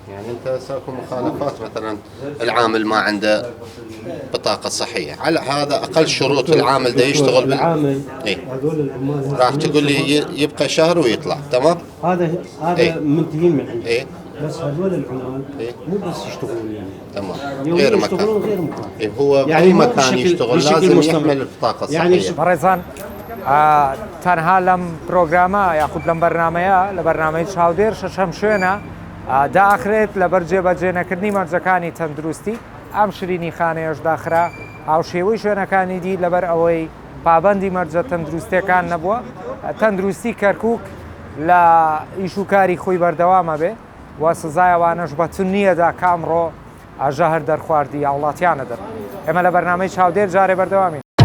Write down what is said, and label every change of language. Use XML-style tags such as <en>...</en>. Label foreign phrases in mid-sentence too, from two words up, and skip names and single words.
<ar>يعني انت ساكو مخالفات مثلا العامل ما عنده بطاقه صحيه، على هذا اقل شروط العامل ده يشتغل العامل إيه؟ هذول العمال راح تقول لي يبقى شهر ويطلع تمام. هذا إيه؟ منتهين من عنده. إيه؟ بس هذول العمال إيه؟ مو بس يشتغلون يعني تمام يوميا غير يشتغلون مكان. غير مكان. إيه هو يعني يعني مو مكان بشكل- يشتغل بشكل لازم مستمر. يحمل البطاقه الصحيه. يعني</ar> <ckb>بەڕێزان تەنها لەم پرۆگرامە یاخود لەم بەرنمەیە لە بەرنمەی چاودێر شەشەم شوێنە داخرێت لەبەر جێبەجێنەکردنی مەرجەکانی تەندروستی ئەم شرینی خانەیەش داخرا هاوشێوەی شوێنەکانی دی لەبەر ئەوەی پابندی مەرجە تەندروستیەکان نەبووە تەندروستی کەرکک لە ئیشوکاری خۆی بەردەوامە بێ و سزایەوانش بەتون نییەدا کامڕۆ ئاژە هەر دەرخواردی وڵاتیانە دەر ئێمە لە بەرنمەی چاودێر جارێ بەردەوامی</ckb>